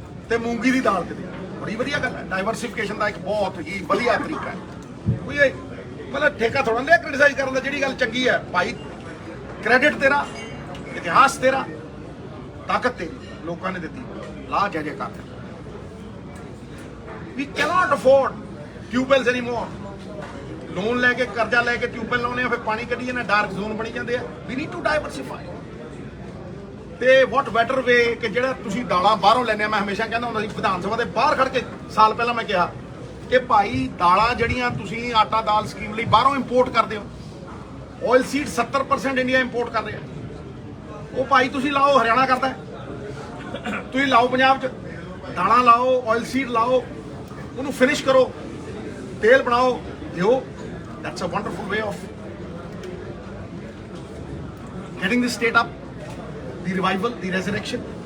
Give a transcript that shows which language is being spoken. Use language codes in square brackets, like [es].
[pa] ਤੇ ਮੂੰਗੀ ਦੀ ਦਾਲ ਤੇ ਦੇਾਂਗੇ, ਬੜੀ ਵਧੀਆ ਗੱਲ ਹੈ। ਡਾਈਵਰਸਿਫਿਕੇਸ਼ਨ ਦਾ ਇੱਕ ਬਹੁਤ ਹੀ ਵਧੀਆ ਤਰੀਕਾ ਹੈ। ਕੋਈ ਮਤਲਬ ਠੇਕਾ ਥੋੜਾ ਲਿਆ ਕ੍ਰਿਟਿਸਾਈਜ਼ ਕਰਨ ਦਾ, ਜਿਹੜੀ ਗੱਲ ਚੰਗੀ ਹੈ ਭਾਈ, ਕ੍ਰੈਡਿਟ ਤੇਰਾ, ਇਤਿਹਾਸ ਤੇਰਾ, ਤਾਕਤ ਤੇਰੀ, ਲੋਕਾਂ ਨੇ ਦਿੱਤੀ, ਲਾ ਜੈ ਜੈਕਾਰ। [en] We cannot afford tubewells anymore. [pa] Loan ਲੈ ਕੇ, ਕਰਜ਼ਾ ਲੈ ਕੇ ਟਿਊਬਵੈਲ ਲਾਉਣੇ ਆ, ਫਿਰ ਪਾਣੀ ਕੱਢੀਏ ਨਾ, ਡਾਰਕ ਜ਼ੋਨ ਬਣੀ ਜਾਂਦੇ ਆ। [en] We need to diversify. [pa] ਤੇ [en] what better way [pa] ਕਿ ਜਿਹੜਾ ਤੁਸੀਂ ਦਾਲਾਂ ਬਾਹਰੋਂ ਲੈਣੇ ਆ। ਮੈਂ ਹਮੇਸ਼ਾ ਕਹਿੰਦਾ ਹੁੰਦਾ ਸੀ ਵਿਧਾਨ ਸਭਾ ਦੇ ਬਾਹਰ ਖੜ ਕੇ, ਸਾਲ ਪਹਿਲਾਂ ਮੈਂ ਕਿਹਾ ਕਿ ਭਾਈ ਦਾਲਾਂ ਜਿਹੜੀਆਂ ਤੁਸੀਂ ਆਟਾ ਦਾਲ ਸਕੀਮ ਲਈ ਬਾਹਰੋਂ ਇੰਪੋਰਟ ਕਰਦੇ ਹੋ, ਆਇਲ ਸੀਡ 70% ਇੰਡੀਆ ਇੰਪੋਰਟ ਕਰ ਰਿਹਾ, ਉਹ ਭਾਈ ਤੁਸੀਂ ਲਾਓ, ਹਰਿਆਣਾ ਕਰਦਾ, ਤੁਸੀਂ ਲਾਓ ਪੰਜਾਬ 'ਚ, ਦਾਲਾਂ ਲਾਓ, ਆਇਲ ਸੀਡ ਲਾਓ, ਉਹਨੂੰ ਫਿਨਿਸ਼ ਕਰੋ, ਤੇਲ ਬਣਾਓ, ਦਿਓ। [en] That's a wonderful way of getting the state up, the revival, the resurrection.